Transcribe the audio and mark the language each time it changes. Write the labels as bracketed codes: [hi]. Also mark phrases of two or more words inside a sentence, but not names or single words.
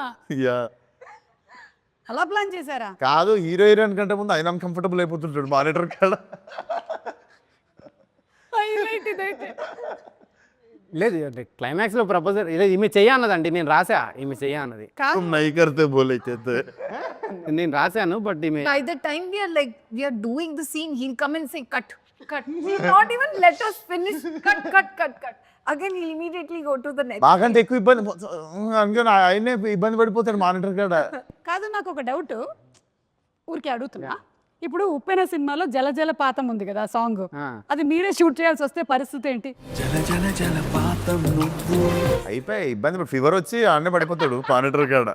[te] యా అలా ప్లాన్ చేశారా కాదు [en] hero heroine [te] కంటే ముందు ఆయన అన్కంఫర్టబుల్ అయిపోతుంటాడు మానిటర్ కాడ హైలైట్ ఇదైతే లేదు క్లైమాక్స్లో ప్రపోజల్ లేదు ఈమె చెయ్య అన్నదండి నేను రాసా ఈమె చెయ్య అన్నది కాదు [hi] नई करते बोले చేస్తే [te] నేను రాశాను బట్ ఈమె [en] By the time we are doing the scene, he'll come and say cut, cut. He'll not even let us finish. Cut, cut, cut, cut. Again, he'll immediately go to the next. [te] మాకంటే ఎక్కువ ఇబ్బంది అందుకని ఆయనే ఇబ్బంది పడిపోతాడు మానిటర్ కాడ కాదు నాకు ఒక డౌట్ ఊరికే అడుగుతున్నా ఇప్పుడు ఉప్పెన సినిమాలో జల జలపాతం ఉంది కదా సాంగ్ అది మీరే షూట్ చేయాల్సి వస్తే పరిస్థితి ఏంటి అయిపోయి ఇబ్బంది ఫీవర్ వచ్చి ఆడనే పడిపోతాడు మానిటర్ కాడ